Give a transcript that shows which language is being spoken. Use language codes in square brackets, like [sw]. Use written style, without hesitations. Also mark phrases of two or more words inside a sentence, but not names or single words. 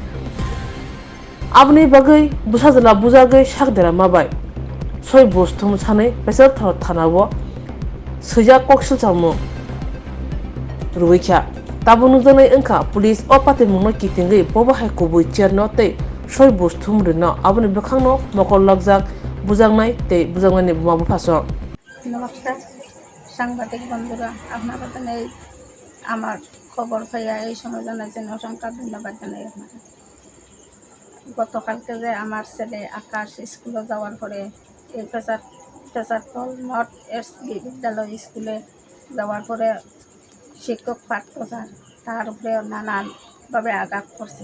[trp] abni bagai busajala bujagai sakdera mabai soi bostum sanai Bwcharam thanabo seja koksil jamu ruikha tabunu janai engkha police opati mungno kitingai bobahai kubui cherno tei soi bostum rino abni bukhangno mokol lagjak bujangnai tei bujangnai buma buphaso. [bn] নমস্কার সাংবাদিক বন্ধুরা, আপনারা জানেন আমার খবর পাইয়া এই সময় জানাইছেন অসংখ্য ধন্যবাদ জানাই আপনাকে। গতকালকে যে আমার ছেলে আকাশ স্কুলে যাওয়ার পরে এই Bwcharam নর্থ এসবি বিদ্যালয় স্কুলে যাওয়ার পরে শিক্ষক পার্থ স্যার তার উপরে নানানভাবে আঘাত করছে।